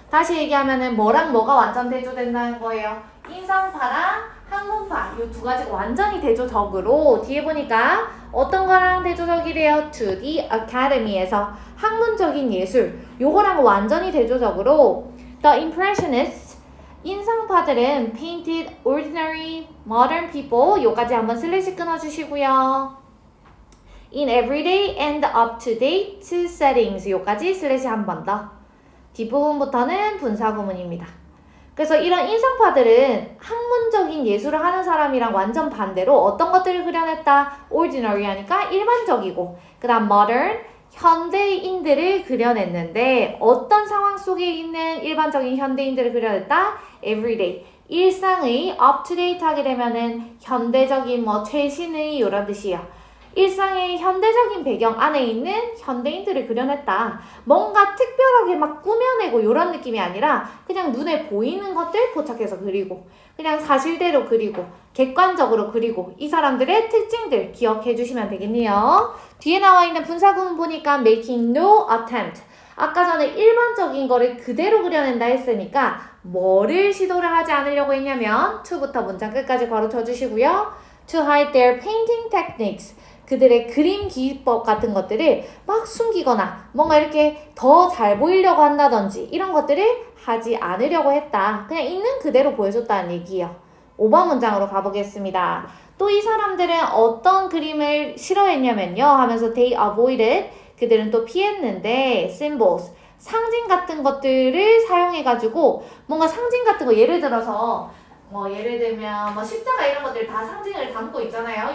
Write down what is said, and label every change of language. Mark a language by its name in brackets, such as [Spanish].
[Korean] 다시 얘기하면은 뭐랑 뭐가 완전 대조된다는 거예요. 인상파랑 학문파 이 두 가지가 완전히 대조적으로. 뒤에 보니까 어떤 거랑 대조적이래요? [English] To the Academy [Korean] 에서 학문적인 예술 요거랑 완전히 대조적으로. [English] The Impressionists [Korean] 인상파들은 [English] painted ordinary modern people [Korean] 요까지 한번 슬래시 끊어주시고요. [English] In everyday and up-to-date settings [Korean] 요까지 슬래시 한 번 더. 뒷부분부터는 분사구문입니다. 그래서 이런 인상파들은 학문적인 예술을 하는 사람이랑 완전 반대로 어떤 것들을 그려냈다? ordinary 하니까 일반적이고 그 다음 modern, 현대인들을 그려냈는데 어떤 상황 속에 있는 일반적인 현대인들을 그려냈다? everyday, 일상의 up-to-date 하게 되면은 현대적인 뭐 최신의 이런 뜻이에요. 일상의 현대적인 배경 안에 있는 현대인들을 그려냈다. 뭔가 특별하게 막 꾸며내고 이런 느낌이 아니라 그냥 눈에 보이는 것들 포착해서 그리고 그냥 사실대로 그리고 객관적으로 그리고 이 사람들의 특징들 기억해 주시면 되겠네요. 뒤에 나와 있는 분사구문 보니까 [English] making no attempt. [Korean] 아까 전에 일반적인 거를 그대로 그려낸다 했으니까 뭐를 시도를 하지 않으려고 했냐면 to부터 문장 끝까지 괄호쳐 주시고요. [English] To hide their painting techniques. [Korean] 그들의 그림 기법 같은 것들을 막 숨기거나 뭔가 이렇게 더 잘 보이려고 한다든지 이런 것들을 하지 않으려고 했다. 그냥 있는 그대로 보여줬다는 얘기예요. 5번 문장으로 가보겠습니다. 또 이 사람들은 어떤 그림을 싫어했냐면요 하면서 [English] they avoided [Korean] 그들은 또 피했는데 symbols 상징 같은 것들을 사용해가지고 뭔가 상징 같은 거 예를 들어서 예를 들면 십자가 이런 것들 다 상징을 담고 있잖아요.